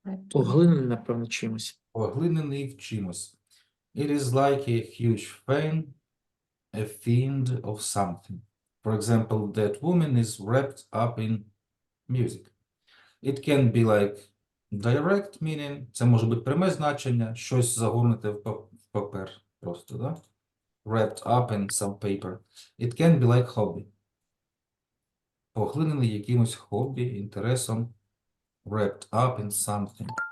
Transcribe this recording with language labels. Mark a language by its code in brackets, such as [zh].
[uk] Поглинений, напевно, чимось. Поглинений в чимось. [en] It is like a huge fan, a fiend of something. For example, that woman is wrapped up in music. It can be like direct meaning. [uk] Це може бути пряме значення, щось загорнуте в папер просто, да? [en] Wrapped up in some paper. It can be like hobby. [uk] Поглинений якимось хобі, інтересом. [en] Wrapped up in something.